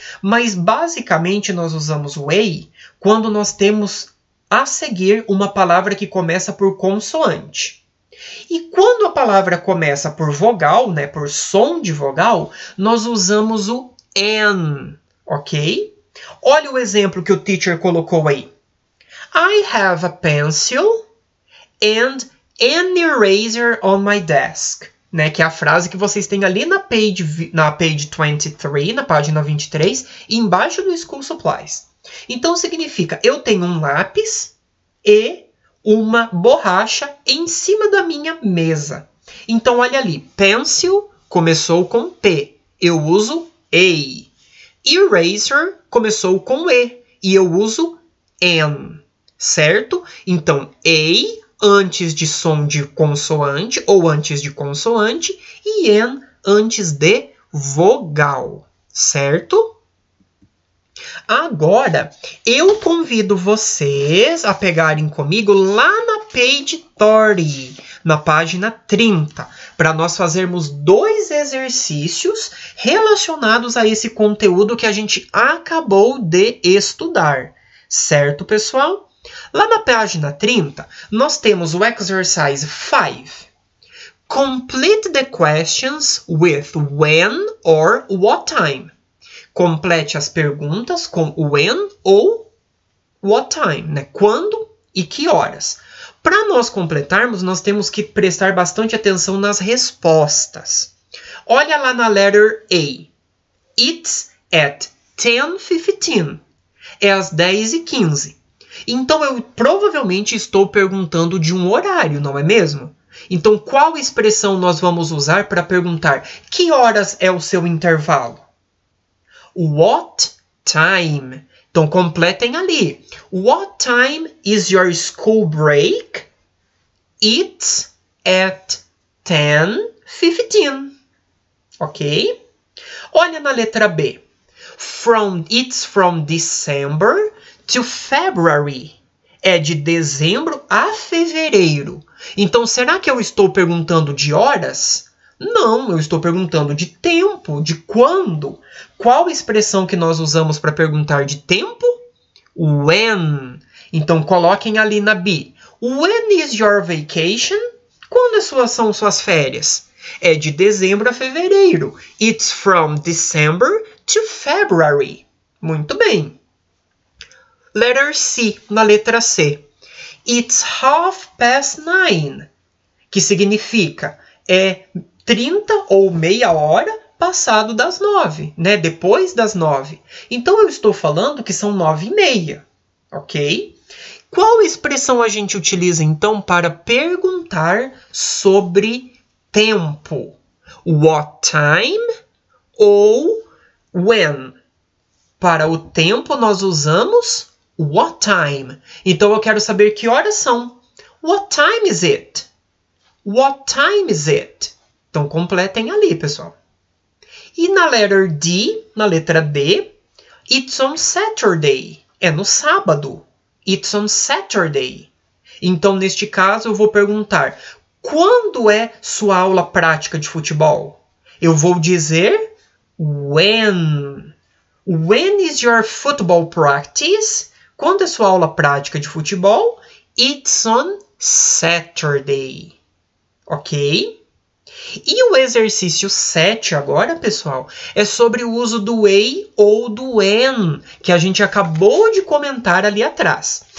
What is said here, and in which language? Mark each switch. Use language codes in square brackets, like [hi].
[pt] Mas basicamente nós usamos o a quando nós temos a seguir uma palavra que começa por consoante. E quando a palavra começa por vogal, né, por som de vogal, nós usamos o an, ok? Olha o exemplo que o teacher colocou aí. [en] I have a pencil and an eraser on my desk. [pt] Né, que é a frase que vocês têm ali na page 23, na página 23, embaixo do School Supplies. Então significa, eu tenho um lápis e uma borracha em cima da minha mesa. Então, olha ali, pencil começou com P, eu uso A. Eraser começou com E, e eu uso N, certo? Então, A antes de som de consoante ou antes de consoante e N antes de vogal, certo? Agora, eu convido vocês a pegarem comigo lá na page 30, na página 30, para nós fazermos 2 exercícios relacionados a esse conteúdo que a gente acabou de estudar. Certo, pessoal? Lá na página 30, nós temos o exercise 5. [en] Complete the questions with when or what time. [pt] Complete as perguntas com [en] when ou what time, [pt] né? Quando e que horas. Para nós completarmos, nós temos que prestar bastante atenção nas respostas. Olha lá na letter A. [en] It's at 10:15. [pt] É às 10h15. Então, eu provavelmente estou perguntando de um horário, não é mesmo? Então, qual expressão nós vamos usar para perguntar que horas é o seu intervalo? [en] What time? [pt] Então, completem ali. [en] What time is your school break? It's at 10:15. Ok? [pt] Olha na letra B. [en] It's from December to February. [pt] É de dezembro a fevereiro. Então, será que eu estou perguntando de horas? Não, eu estou perguntando de tempo, de quando. Qual expressão que nós usamos para perguntar de tempo? When. Então, coloquem ali na B. [en] When is your vacation? [pt] Quando são suas férias? É de dezembro a fevereiro. [en] It's from December to February. [pt] Muito bem. Letter C, na letra C. [en] It's 9:30, [pt] que significa é 30 ou meia hora passado das 9, né? Depois das 9. Então, eu estou falando que são 9h30, ok? Qual expressão a gente utiliza, então, para perguntar sobre tempo? [en] What time ou when? [pt] Para o tempo, nós usamos what time. Então, eu quero saber que horas são. [en] What time is it? What time is it? Então, completem ali, pessoal. [pt] E na letra D, [en] it's on Saturday. [pt] É no sábado. [en] It's on Saturday. [pt] Então, neste caso, eu vou perguntar, quando é sua aula prática de futebol? Eu vou dizer when. [en] When is your football practice? [pt] Quando é sua aula prática de futebol? [en] It's on Saturday. [pt] Ok? E o exercício 7 agora, pessoal, é sobre o uso do a ou do when, que a gente acabou de comentar ali atrás.